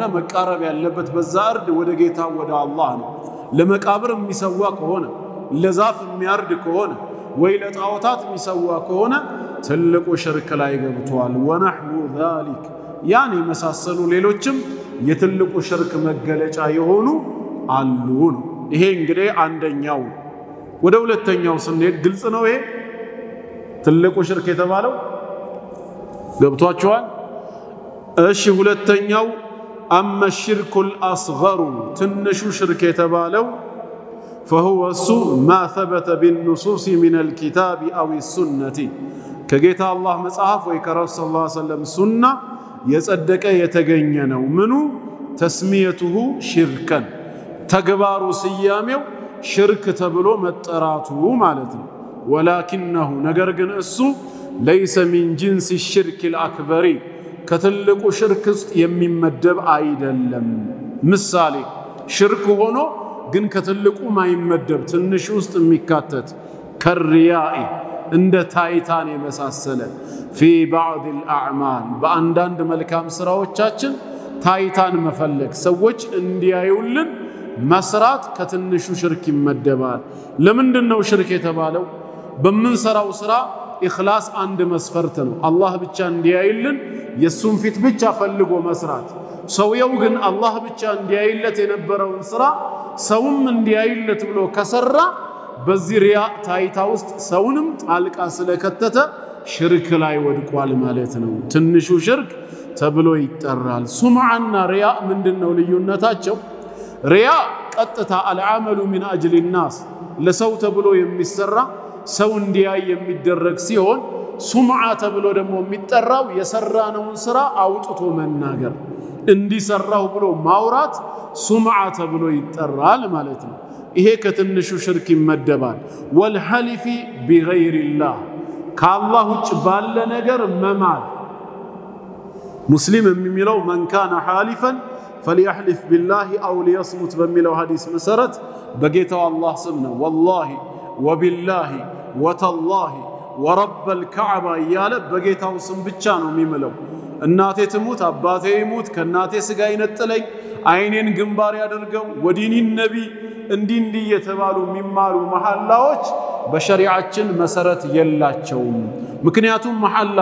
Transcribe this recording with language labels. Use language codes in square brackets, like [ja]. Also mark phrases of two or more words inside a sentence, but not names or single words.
[am] መቃረብ ያለበት በዛ እርድ ወደ ጌታው ወደ አላህ ነው ለመቃብር የሚሰዋ ከሆነ ለዛፍ የሚያርድ ከሆነ ወይ ለጣዖታት የሚሰዋ ከሆነ ትልቁ ሽርክ ላይ ገብቷል [ar] ونحو ذلك [am] ያኔ መሳሰሉ ሌሎችም የትልቁ ሽርክ መገለጫ የሆኑ አሉ ነው ይሄ እንግዲህ አንደኛው ወደ ሁለተኛው ስንሄድ ግልጽ ነው ይሄ ትልቁ ሽርክ የተባለው ገብቷቸዋል እሺ ሁለተኛው [ar] أما الشرك الأصغر [am] ትንሹ ሽርክ የተባለው [ar] فهو ما ثبت بالنصوص من الكتاب او السنه [am] ከጌታ አላህ መጽሐፍ ወይ ከረሱል [ar] صلى الله عليه وسلم [am] ሱና የጸደቀ የተገኘ ነው ምኑ [ar] تسميته شركا [am] ተግባሩ ሲያሜው ሽርክ ተብሎ መጠራቱ ማለት ነው ولكنه ነገር ግን እሱ [ar] ليس من جنس الشرك الأكبر [am] ከትልቁ ሽርክ ውስጥ የሚመደብ አይደለም ምሳሌ ሽርክ ሆኖ ግን ከትልቁ ማይመደብ ትንሽ ውስጥ የሚካተት ከሪያኢ እንደ ታይታን የመሳሰለ [ar] في بعض الأعمال [am] በአንዳንድ መልካም ስራዎቻችን ታይታን መፈለግ ሰዎች እንዲያዩልን መስራት ከትንሹ ሽርክ ይመደባል ለምንድነው ሽርክ የተባለው በመንሰራው ስራ ኢኽላስ አንድ መስፈርት ነው አላህ ብቻ እንዲያይልን የሱን ፊት ብቻ ፈልጎ መስራት ሰውየው ግን አላህ ብቻ እንዲያይለት የነበረውን ስራ ሰውም እንዲያይለት ብሎ ከሰራ በዚህ ሪያ ታይታ ውስጥ ሰውንም ጣልቃ ስለከተተ ሽርክ ላይ ወድቋል ማለት ነው ትንሹ ሽርክ ተብሎ ይጠራል ሱምዓና ሪያ ምንድነው ልዩነታቸው ሪያ ቀጥታ [ar] العمل من أجل الناس [am] ለሰው ተብሎ የሚሰራ ሰው እንዲያይ የሚደረግ ሲሆን ሱምዓ ተብሎ ደግሞ የሚጠራው የሰራነውን ስራ አውጥቶ መናገር እንዲሰራው ብሎ ማውራት ሱምዓ ተብሎ ይጠራል ማለት ነው ይሄ ከትንሹ ሽርክ ይመደባል [ar] والحلف بغير الله [am] ከአላህ ውጭ ባለ ነገር መማል ሙስሊም የሚለው [ar] من كان حالفا فليحلف بالله او ليصمت [am] በሚለው ሐዲስ መሰረት በጌታው አላህ ስም ነው [ar] والله وبالله وتالله ورب الكعبه [am] ያለ በጌታው ስም ብቻ ነው የሚምለው እናቴ ትሙት አባቴ ይሙት ከናቴ ስጋ ይነጥለኝ አይኔን ግንባር ያደርገው ወዲኒ ነቢ እንዲ የተባሉ የሚማሉ መሐላዎች በሸሪዓችን መሰረት የላቸውም ምክንያቱም መሐላ